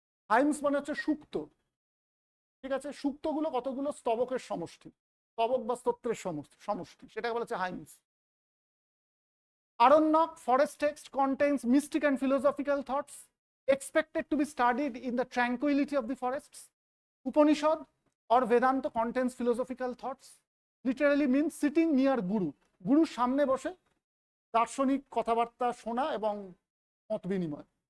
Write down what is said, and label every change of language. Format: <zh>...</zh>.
<bn>Hymns মানে হচ্ছে সুক্ত, ঠিক আছে। সুক্তগুলো কতগুলো স্তবকের সমষ্টি, স্তবক বা স্তোত্রের সমষ্টি, সেটাকে বলা হচ্ছে hymns.</bn> <en>Aranyak, forest text contains mystic and philosophical thoughts expected to be studied in the tranquility of the forests. Upanishad or Vedanta contains philosophical thoughts, literally means sitting near Guru.</en> <bn>গুরুর সামনে বসে দার্শনিক কথাবার্তা শোনা এবং মত বিনিময়।</bn>